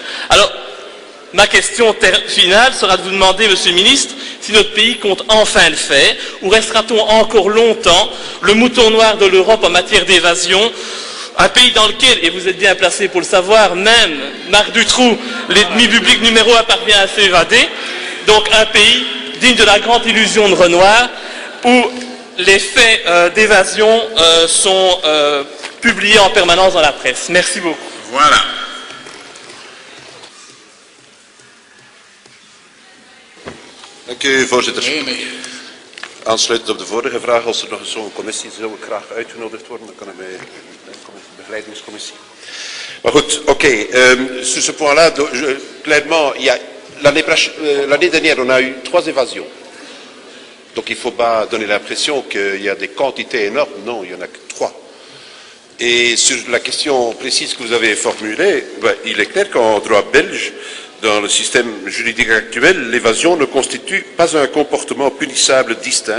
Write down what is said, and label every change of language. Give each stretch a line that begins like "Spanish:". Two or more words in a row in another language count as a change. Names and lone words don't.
French: Alors, ma question finale sera de vous demander, Monsieur le Ministre, si notre pays compte enfin le faire, ou restera-t-on encore longtemps le mouton noir de l'Europe en matière d'évasion, un pays dans lequel, et vous êtes bien placé pour le savoir, même Marc Dutroux, l'ennemi public numéro 1, parvient à s'évader, donc un pays digne de la grande illusion de Renoir, où les faits d'évasion sont publiés en permanence dans la presse. Merci beaucoup. Voilà.
Dutch: Dank u, voorzitter. Nee. Aansluitend op de vorige vraag, als er nog zo'n commissie zou ik graag uitgenodigd worden, dan kan ik bij de begeleidingscommissie. Maar goed, oké.
French: Sur ce point-là, clairement, l'année dernière, on a eu 3 évasions. Donc il ne faut pas donner l'impression qu'il y a des quantités énormes. Non, il n'y en a que 3. Et sur la question précise que vous avez formulée, il est clair qu'en droit belge, dans le système juridique actuel, l'évasion ne constitue pas un comportement punissable distinct.